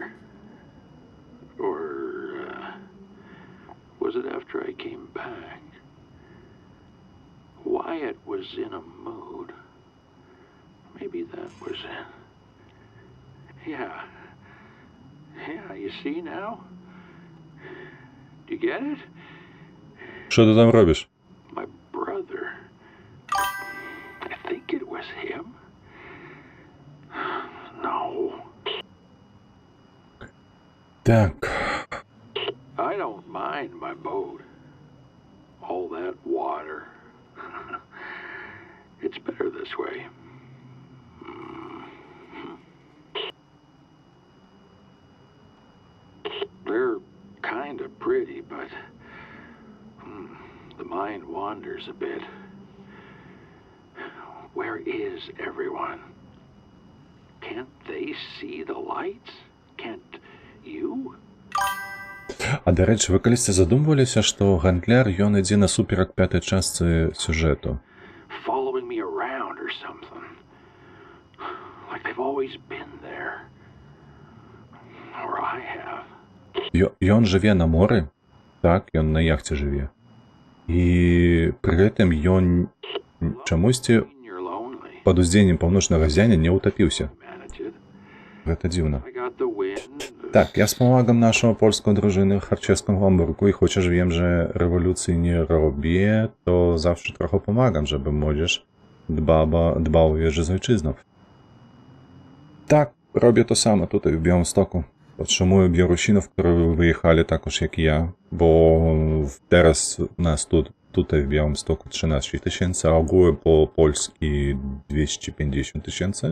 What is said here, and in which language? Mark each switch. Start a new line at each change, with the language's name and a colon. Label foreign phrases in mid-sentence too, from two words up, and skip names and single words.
English: Or, was it after I came back? Wyatt was in a mood. Maybe that was it. Yeah. Yeah, you see now? Do you get it?
Ukrainian: Що ти там робиш?
English: My brother. I think it was him. No.
Belarusian: Так.
English: I don't mind my boat. All that water. It's better this way. They're kind of pretty, but the mind wanders a bit. Where is everyone? Can't they see the lights? Can't you?
Belarusian: А, дарэчы, вы калісьці задумваліся, што гандляр ён ідзе насуперак пятай частцы сюжэту.
English: Following me around or something. Like they've always been there. Or I have.
Belarusian: Ён жыве на моры, так, ён на яхце жыве. І пры гэтым ён чамусьці
English: You're lonely.
Belarusian: пад уздзеяннем паўночнага ззяння не ўтапіўся.
English: Manage it.
Belarusian: Гэта дзіўна.
English: I got the wind.
Polish: Так, ja wspomagam naszą polską drużynę w harcerskim Hamburgu i chociaż wiem, że rewolucji nie robię, to zawsze trochę pomagam, żeby młodzież dbała o wieży z ojczyzną. Tak, robię to samo tutaj w Białymstoku. Podtrzymuję Białorusinów, którzy wyjechali takoż jak i ja, bo teraz nas tutaj w Białymstoku 13 000, a ogółem po Polski 250 000.